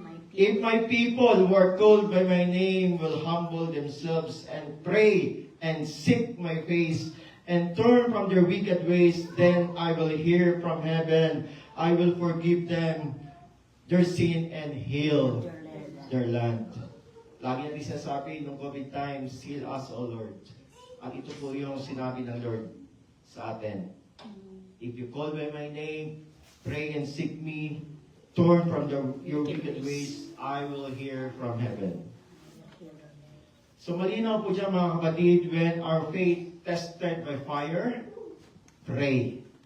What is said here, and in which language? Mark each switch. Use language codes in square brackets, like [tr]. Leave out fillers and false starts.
[en] If my people who are called by my name will humble themselves and pray and seek my face and turn from their wicked ways, then I will hear from heaven. I will forgive them their sin and heal their land. [tl] Lagi natin sinasabi nung COVID times, [en] heal us, O Lord. [tl] At ito po yung sinabi ng Lord sa atin. [en] If you call by my name, pray and seek me, turn from your wicked ways, I will hear from heaven. So [tl] malinaw po dyan mga kapatid, [en] when our faith tested by fire, pray.